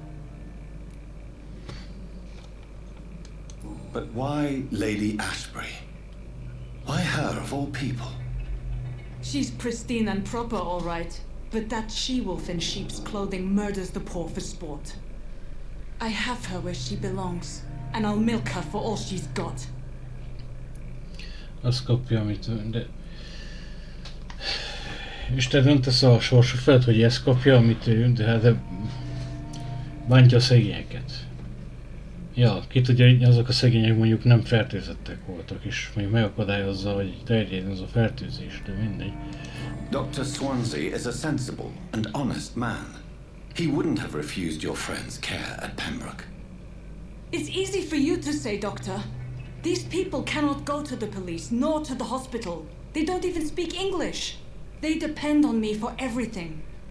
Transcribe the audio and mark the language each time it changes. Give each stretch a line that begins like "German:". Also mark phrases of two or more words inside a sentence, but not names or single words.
English: But why Lady Ashbury? Why her of all people? She's pristine and proper, all right. But that she-wolf in sheep's clothing murders the poor for sport. I have her where she belongs, and I'll milk her for all she's got.
Hungarian: Azt kapja, amit... De... Isten döntesz a sorsa felett, hogy ezt kapja, amit ő, de hát bántja a szegényeket. Ja, ki tudja, hogy azok a szegények mondjuk nem fertőzettek voltak, és mondjuk megakadályozza, hogy terjedjen az a fertőzés, de mindegy.
English: Dr. Swansea is a sensible and honest man. He wouldn't have refused your friend's care at Pembroke. It's easy for you to say, Doctor. These people cannot go to the police, nor to the hospital. They don't even speak English. They depend on me for everything.